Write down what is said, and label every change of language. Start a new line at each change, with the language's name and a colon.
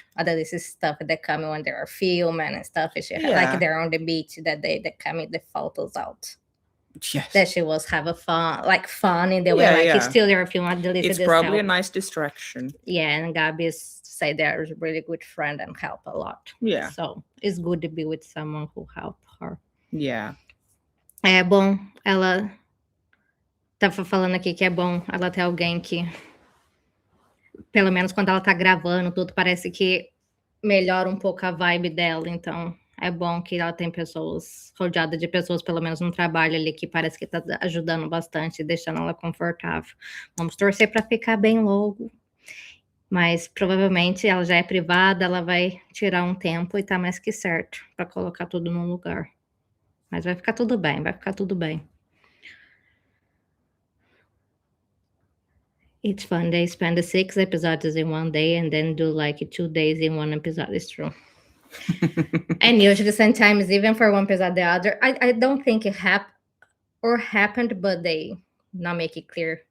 English: At the least it's stuff that coming when they are filming and stuff. She like they're on the beach that they coming the photos out. Yes. That she was have a fun in the way like it's still there filming at the least. It's probably a nice distraction. Yeah, and Gabby say they're a really good friend and help a lot. Yeah. So it's good to be with someone who help her. Yeah.
Portuguese: É bom, ela tava falando aqui que é bom ela ter alguém que, pelo menos quando ela tá gravando tudo, parece que melhora um pouco a vibe dela, então é bom que ela tem pessoas, rodeada de pessoas, pelo menos no trabalho ali, que parece que tá ajudando bastante, deixando ela confortável. Vamos torcer para ficar bem logo, mas provavelmente ela já é privada, ela vai tirar um tempo e tá mais que certo para colocar tudo no lugar. Mas vai ficar tudo bem, vai ficar tudo bem.
English: It's fun. They spend the 6 episodes in one day and then do like 2 days in one episode. It's true. And usually sometimes even for one episode the other, I don't think it happened, but they not make it clear.